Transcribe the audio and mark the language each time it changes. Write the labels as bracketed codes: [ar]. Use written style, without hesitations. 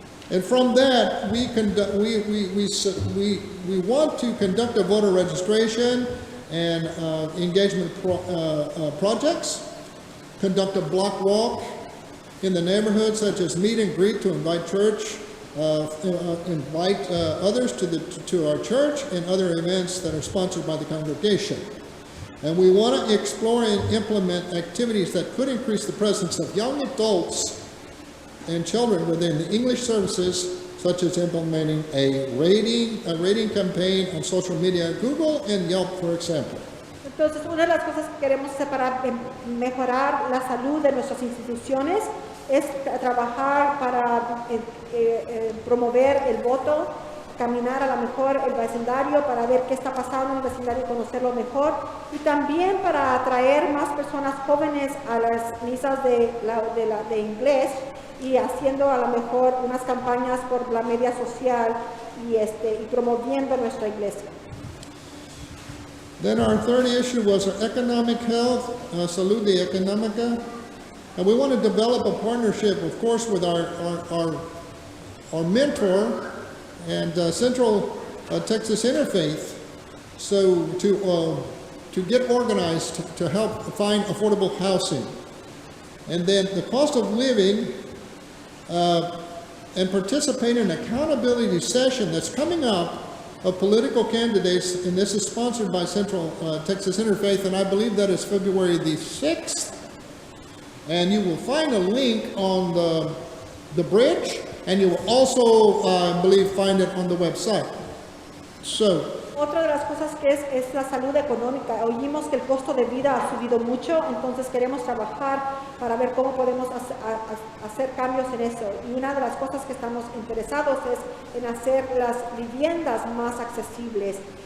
[en] And from that, we want to conduct a voter registration and engagement projects, conduct a block walk in the neighborhood, such as meet and greet to invite church, invite others to our church, and other events that are sponsored by the congregation. And we want to explore and implement activities that could increase the presence of young adults and children within the English services, such as implementing a rating campaign on social media, Google and Yelp, for example. [es] Entonces, una de las cosas que queremos hacer para mejorar la salud de nuestras instituciones es trabajar para promover el voto, caminar a lo mejor el vecindario para ver qué está pasando en el vecindario y conocerlo mejor, y también para atraer más personas jóvenes a las misas de inglés y haciendo a lo mejor unas campañas por la media social y promoviendo nuestra iglesia. [en] Then our third issue was our economic health, [es] salud de económica. [en] And we want to develop a partnership, of course, with our mentor and Central Texas Interfaith, so to get organized to help find affordable housing. And then the cost of living and participate in an accountability session that's coming up of political candidates, and this is sponsored by Central Texas Interfaith, and I believe that is February the 6th. And you will find a link on the bridge, and you will also, I believe, find it on the website. So, [es] Otra de las cosas que es la salud económica. Oímos que el costo de vida ha subido mucho, entonces queremos trabajar para ver cómo podemos hacer cambios en eso. Y una de las cosas que estamos interesados es en hacer las viviendas más accesibles.